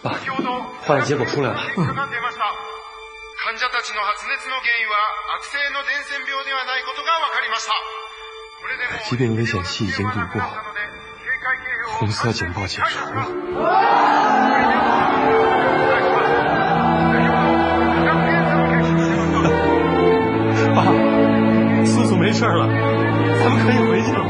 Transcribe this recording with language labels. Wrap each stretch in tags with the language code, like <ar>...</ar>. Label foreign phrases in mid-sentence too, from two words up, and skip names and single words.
<zh>爸，</zh> <ja>先ほど</ja> <zh>化验结果出来了。</zh> <ja>結果が出ました。患者たちの発熱の原因は悪性の伝染病ではないことが分かりました。</ja> <zh>疾病危险期已经度过，红色警报解除了。爸，素素没事了，咱们可以回去了。</zh>